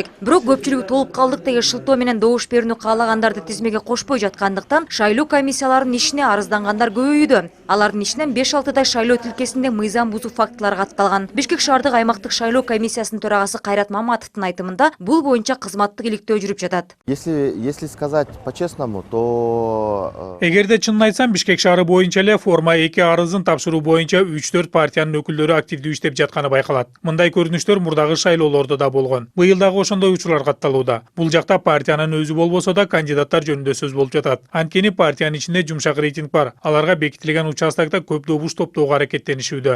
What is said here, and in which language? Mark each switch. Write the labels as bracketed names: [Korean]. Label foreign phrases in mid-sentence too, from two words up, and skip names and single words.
[Kyrgyz] Бирок көпчүлүгү толуп калдык деген шылтоо менен добуш берүүнү каалагандарды тизмеге кошпой жаткандыктан шайлоо комиссияларынын ишине арыздангандар көбөйүүдө. Алардын ишинен 5-6 шайлоо тилкесинде мыйзам бузуу фактылары катталган. Бишкек шаардык аймактык шайлоо комиссиясынын төрагасы Кайрат Маматовдун айтымында бул боюнча кызматтык иликтөө жүрүп жатат. жатат. [Russian] Если сказать по-честному, то [Kyrgyz] Эгерде чынын айтсам, Бишкек шаары боюнча эле форма 2 арызын тапшыруу боюнча 3-4 партиянын өкүлдөрү активдүү иштеп жатканы байкалат. Мындай көрүнүштөр мурдагы шайлоолордо да болгон. Быйыл дагы ошондой учурлар катталууда. Бул жакта партиянын өзү болбосо да кандидаттар жөнүндө сөз болуп жатат. Анткени партиянын ичинде жумшак рейтинг бар. Аларга бекитилген участокто көп добуш топтоого аракеттенишүүдө.